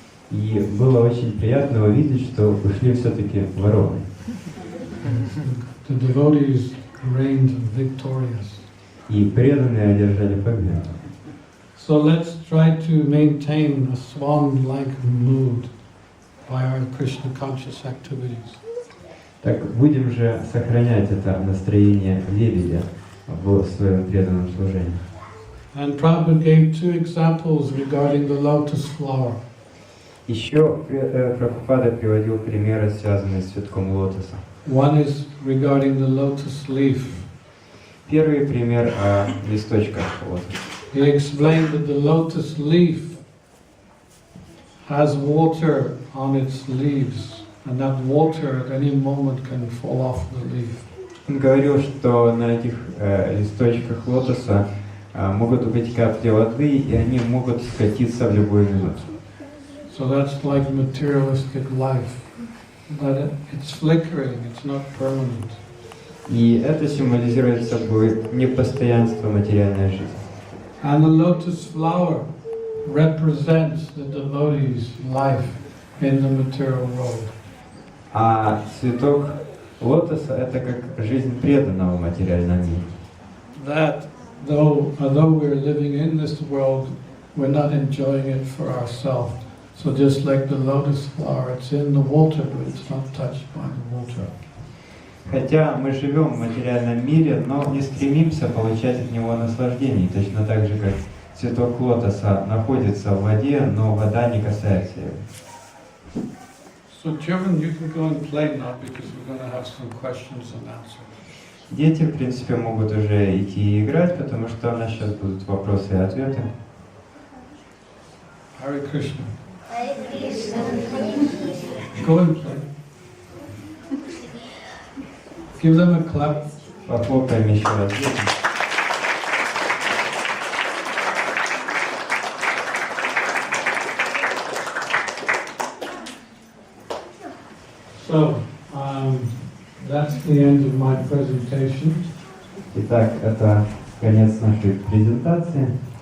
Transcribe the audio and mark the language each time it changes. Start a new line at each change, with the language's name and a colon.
Russian: И было очень приятно увидеть, что ушли все-таки вороны.
English: The devotees reigned victorious.
Russian: И преданные одержали победу.
English: So let's try to maintain a swan-like mood by our Krishna conscious activities.
Russian: Так будем же сохранять это настроение лебедя в своем преданном служении.
English: And Prabhupada gave 2 examples regarding the lotus flower.
Russian: Еще Прабхупада приводил примеры, связанные с цветком лотоса.
English: One is regarding the lotus leaf.
Russian: Первый пример о листочках лотоса.
English: He explained that the lotus leaf has water on its leaves, and that water at any moment can fall off the leaf.
Russian: Он говорил, что на этих листочках лотоса могут быть капли воды, и они могут скатиться в любую минуту.
English: So that's like materialistic life, but it's flickering, it's not permanent.
Russian: И это символизирует собой непостоянство материальной жизни.
English: And the lotus flower represents the devotee's life in the material world.
Russian: А цветок лотоса — это как жизнь преданного в материальном мире.
English: That although we're living in this world, we're not enjoying it for ourselves. So just like the lotus flower, it's in the water, but it's not touched by the water.
Russian: Хотя мы живем в материальном мире, но не стремимся получать от него наслаждений, точно так же, как цветок лотоса находится в воде, но вода не касается его.
English: So children, you can go and play now because we're going to have some questions and answers.
Russian: Дети, в принципе, могут уже идти и играть, потому что у нас сейчас будут вопросы и ответы.
Sanskrit: Hare Krishna. Hare Krishna.
English: Go and play. Give them a clap.
Russian: Похлопаем еще раз.
English: So, that's the end of my presentation.
Russian: Итак, это конец нашей презентации.